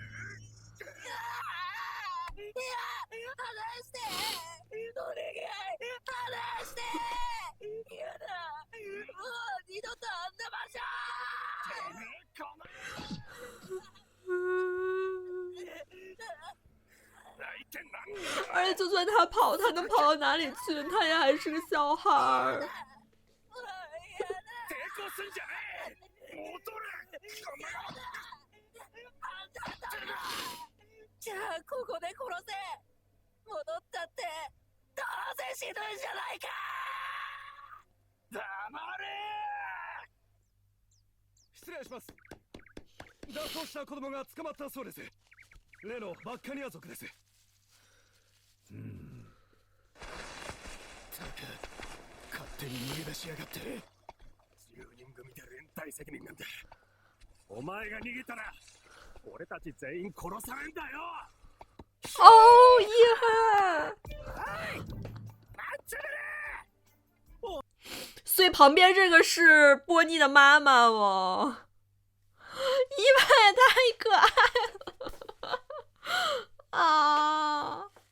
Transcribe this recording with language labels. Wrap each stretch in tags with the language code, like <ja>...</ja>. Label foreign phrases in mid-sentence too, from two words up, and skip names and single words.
<ja>離してお願い離して。やだもう二度とあんな場所。てめえこの泣いてなんだ。</ja> <zh>而且就算他跑，他能跑到哪里去？他也还是个小孩儿。</zh> <ja>抵抗すんじゃねえ。戻れ。この野郎。じゃあここで殺せ。戻ったってどうせ死ぬんじゃないか。黙れ。失礼します。脱走した子供が捕まったそうです。例のバッカニア族です。たく勝手に逃げ出しやがって。10人組で連帯責任なんだ。お前が逃げたら俺たち全員殺されんだよ。</ja> <zh>哦，遗憾。所以旁边这个是波妮的妈妈吗？伊娃也太可爱了啊！</zh>